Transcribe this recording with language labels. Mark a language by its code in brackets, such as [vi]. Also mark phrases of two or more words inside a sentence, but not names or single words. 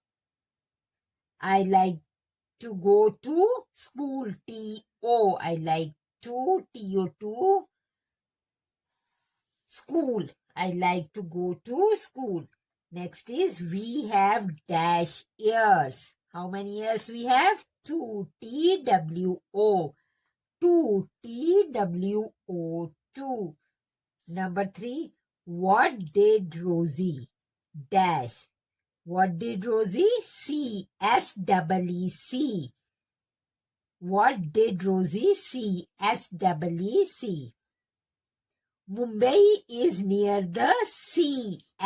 [en] I like to go to school. T-O. I like to T-O-2 school. I like to go to school. Next is we have dash ears. How many ears we have? 2. T-W-O. 2. T-W-O. 2. Number 3. What did Rosie dash? What did Rosie see? S-E-E-C. What did Rosie see? S-E-E-C. Mumbai is near the sea.